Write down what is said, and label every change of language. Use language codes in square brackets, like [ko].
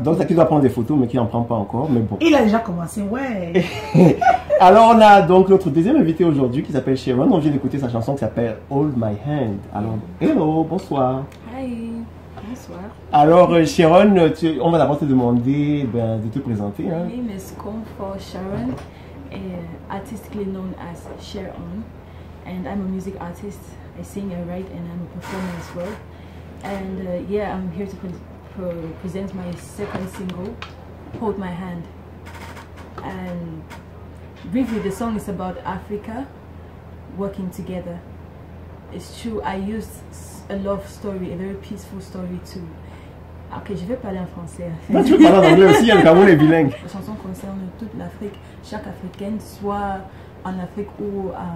[fr] Donc qui doit prendre des photos mais qui n'en prend pas encore, mais bon. Il a déjà commencé, ouais. Alors on a donc notre deuxième invité aujourd'hui qui s'appelle Sharon. On vient d'écouter sa chanson qui s'appelle Hold My Hand. Alors, hello, bonsoir. Hi. Bonsoir. Alors Sharon, on va d'abord te demander de te présenter. [en] My name is Comfort Sharon, artistically known as Sharon, and I'm a music artist. I sing, I write, and I'm a performer as well. And yeah, I'm here to present my second single, Hold My Hand. And briefly, the song is about Africa working together. It's true, I used a love story, a very peaceful story to... [fr] Ok, je vais parler en français. Non, tu veux parler en anglais aussi, le Cameroun est bilingue. La chanson concerne toute l'Afrique, chaque Africaine, soit en Afrique ou